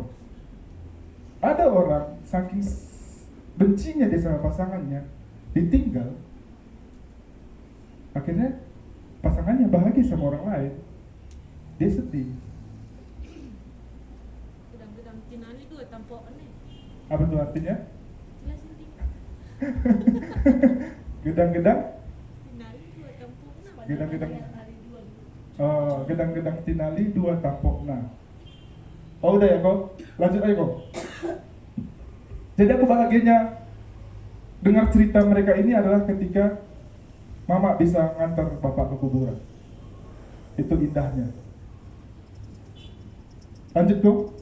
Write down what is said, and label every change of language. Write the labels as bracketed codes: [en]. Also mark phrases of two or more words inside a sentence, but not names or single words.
[id] Ada orang saking bencinya dia sama pasangannya, ditinggal, akhirnya pasangannya bahagia sama orang lain, dia sedih. Tinali dua tampok nih. Apa tuh artinya? Jelasin dikit. Gedang-gedang? Tinali dua tampok nah. Gedang-gedang. Gedang-gedang tinali 2 tampok nah. Oh udah ya kok, lanjut aja kok. Jadi aku bahagianya dengar cerita mereka ini adalah ketika mama bisa ngantar bapak ke kuburan. Itu indahnya. Lanjut dong.